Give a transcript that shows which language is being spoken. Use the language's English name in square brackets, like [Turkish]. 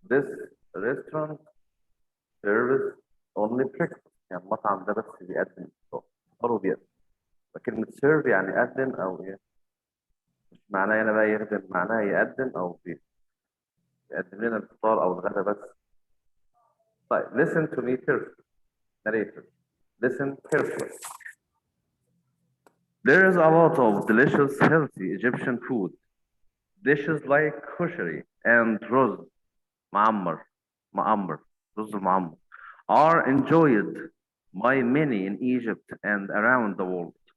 [English] This restaurant serves only breakfast. [Arabic] يعني المطعم ده بس بيقدم فطار وبيقدم. فكلمة serve يعني يقدم أو إيه؟ مش معناه هنا بقى يخدم، معناها يقدم أو يقدم لنا الفطار أو الغدا بس. [English] طيب listen to me carefully. Narrator. Listen carefully. There is a lot of delicious, healthy Egyptian food. Dishes like kushari and ruz ma'ammar, ruz ma'ammar, are enjoyed by many in Egypt and around the world.